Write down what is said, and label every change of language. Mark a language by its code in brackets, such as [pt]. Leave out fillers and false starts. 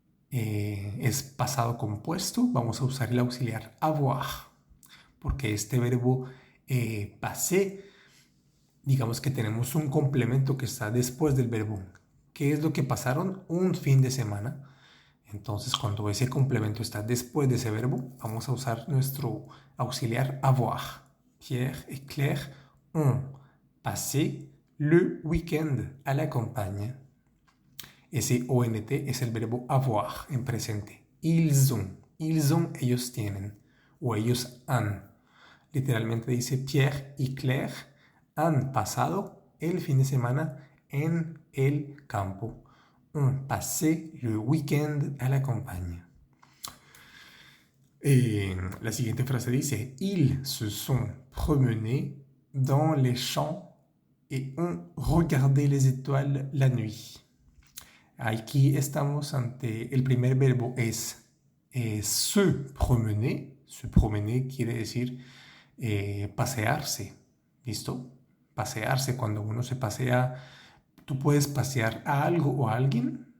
[es] Es pasado compuesto, vamos a usar el auxiliar avoir, porque este verbo passer, digamos que tenemos un complemento que está después del verbo. ¿Qué es lo que pasaron? Un fin de semana. Entonces, cuando ese complemento está después de ese verbo, vamos a usar nuestro auxiliar avoir. [fr] Pierre et Claire ont passé le week-end à la campagne. [es] Ese ONT es el verbo avoir en presente. [fr] Ils ont, [es] ellos tienen, o ellos han. Literalmente dice Pierre y Claire han pasado el fin de semana en el campo. [fr] Ont passé le week-end à la campagne. [es] La siguiente frase dice [fr] ils se sont promenés dans les champs et ont regardé les étoiles la nuit. [es] Aquí estamos ante el primer verbo es se promener. Se promener quiere decir pasearse. ¿Listo? Pasearse. Cuando uno se pasea, tú puedes pasear a algo o a alguien.